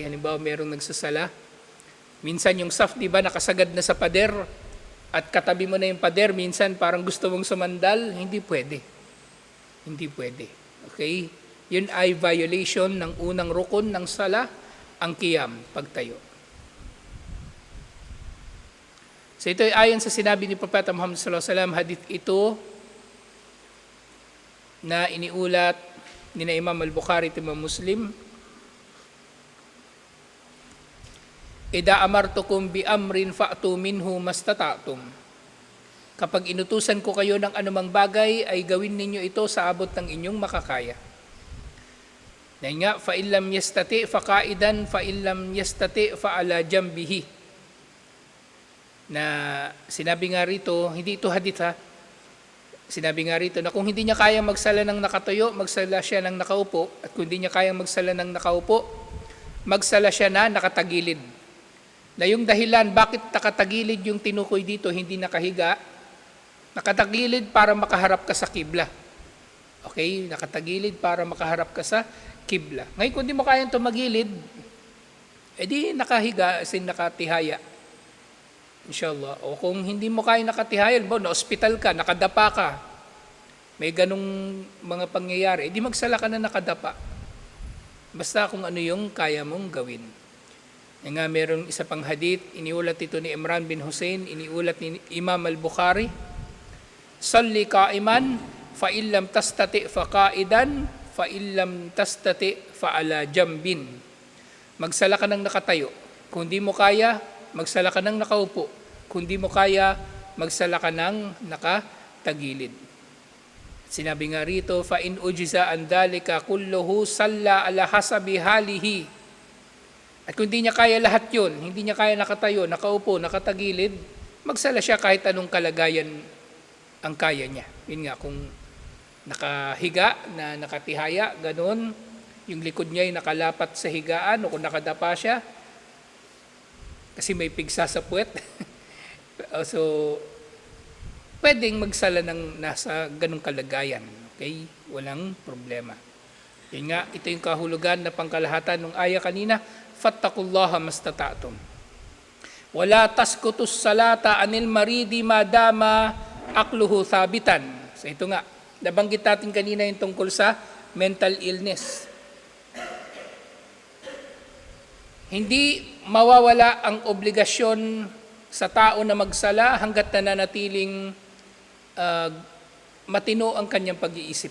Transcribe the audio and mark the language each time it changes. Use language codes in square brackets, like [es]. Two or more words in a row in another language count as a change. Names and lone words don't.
[tl] Halimbawa, merong nagsasala. Minsan yung saf, di ba, nakasagad na sa pader at katabi mo na yung pader, minsan parang gusto mong sumandal, hindi pwede. Hindi pwede. Okay? Yun ay violation ng unang rukun ng sala, ang qiyam, pagtayo. So ito ay ayon sa sinabi ni Propeta Muhammad [ar] صلى الله عليه وسلم, [tl] hadith ito na iniulat ni na Imam Al-Bukhari at Imam Muslim. [ar] إذا أمرتكم بأمر فأتوا منه ما استطعتم. [tl] Kapag inutusan ko kayo ng anumang bagay, ay gawin ninyo ito sa abot ng inyong makakaya. Dahil nga, [ar] فإن لم يستطع فقاعدا فإن لم يستطع فعلى جنبه. [tl] Na sinabi nga rito, hindi ito hadith ha, sinabi nga rito na kung hindi niya kayang magsala ng nakatayo, magsala siya ng nakaupo, at kung hindi niya kayang magsala ng nakaupo, magsala siya na nakatagilid. Na yung dahilan bakit nakatagilid yung tinukoy dito, hindi nakahiga, nakatagilid para makaharap ka sa kibla. Okay? Nakatagilid para makaharap ka sa kibla. Ngayon, kung di mo kayang tumagilid, di nakahiga, as in nakatihaya. Inshallah. O kung hindi mo kaya nakatihaya, na-hospital ka, nakadapa ka, may ganong mga pangyayari, di magsala ka na nakadapa. Basta kung ano yung kaya mong gawin. Yan nga, meron isa pang hadith, iniulat ito ni Imran bin Hussein, iniulat ni Imam al-Bukhari, [ar] صل قائما فإن لم تستطع فقاعدا فإن لم تستطع فعلى جنب. [tl] Magsala ka ng nakatayo. Kung di mo kaya, magsala ka ng nakaupo. Kung di mo kaya, magsala ka ng nakatagilid. Sinabi nga rito, [ar] فَإِنْ أُجِزَ أَنْ ذَلِكَ كُلُّهُ صَلَّى عَلَى حَسَبِ حَالِهِ. [tl] At kung hindi niya kaya lahat yun, hindi niya kaya nakatayo, nakaupo, nakatagilid, magsala siya kahit anong kalagayan ang kaya niya. Yun nga, kung nakahiga na nakatihaya, ganun, yung likod niya ay nakalapat sa higaan, o kung nakadapa siya, kasi may pigsa sa puwet. So, pwedeng magsala ng nasa ganung kalagayan. Okay? Walang problema. Yun nga, ito yung kahulugan na pangkalahatan ng aya kanina, [ar] فاتقوا الله ما استطعتم. ولا تسقط الصلاة عن المريض ما دام عقله ثابتا. [tl] So ito nga, nabanggit natin kanina yung tungkol sa [en] mental illness. [tl] Hindi mawawala ang obligasyon sa tao na magsala hanggat nananatiling matino ang kanyang pag-iisip.